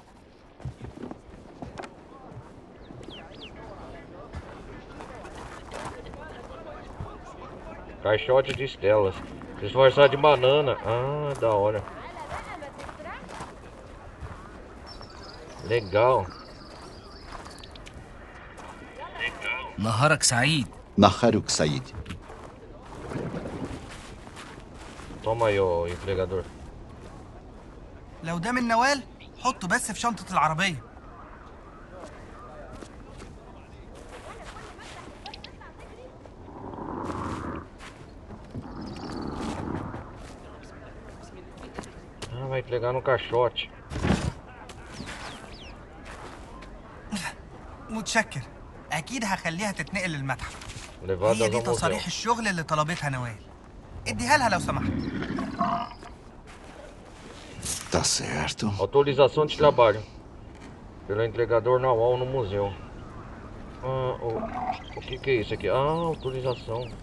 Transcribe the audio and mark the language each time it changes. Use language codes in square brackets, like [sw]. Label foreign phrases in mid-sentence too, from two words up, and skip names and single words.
[pt] Caixote de estelas. Disfarçar de banana. Da hora. Legal. [ar] نهارك سعيد. نهارك سعيد. [pt] Toma aí, ô entregador. [ar] لو ده من نوال حطه بس في شنطة العربية. [pt] Vai entregar no caixote. [ar] متشكر. أكيد هخليها تتنقل للمتحف. هي دي تصاريح الشغل اللي طلبتها نوال. اديها لها لو سمحت. [pt] Tá certo. Autorização de trabalho. Pelo entregador Nawal no museu. O que é isso aqui? Autorização.